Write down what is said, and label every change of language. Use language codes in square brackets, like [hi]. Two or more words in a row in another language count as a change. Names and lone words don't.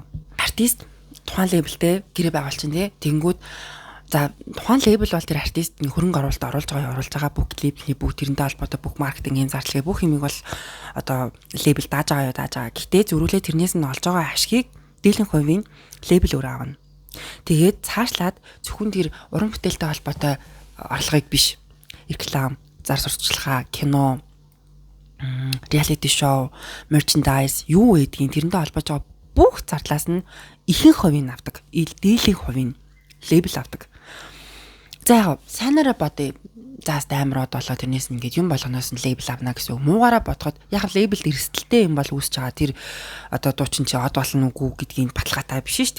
[mn] Артист тухайн лейблтэй гэрээ байгуулчин тий. Тэнгүүд за тухайн лейбл бол тэр артист хөрөнгө оруулалт оруулж байгаа бүх клипний бүх тэрнтэй холбоотой бүх маркетингийн зарчлагын бүх юмыг бол одоо лейбл дааж байгаа. Гэхдээ зөрүүлээ тэрнээс нь олж байгаа ашгийг дийлэнх хувийн лейбл өөрөө авна. Тэгээд цаашлаад зөвхөн тэр уран бүтээлтэй холбоотой орлогыг биш реклам, зар сурталчилгаа, кино, [en] reality show, [mn] merchandise юу гэдгийг тэрнтэй холбож байгаа бүх зардлаас нь ихэнх хувийн авдаг. Дийлэнх хувийн лейбл авдаг. За яг сайнараа бодъё. Заас таймраад болоо тэрнээс нь ингээд юм болгоноос нь лейбл авна гэсэн үг. Муугаараа бодоход яг лейблд эрсдэлтэй юм бол үүсэж байгаа. Тэр одоо дуучин чи од болно уу гэдгийг баталгаатай биш шүү дээ.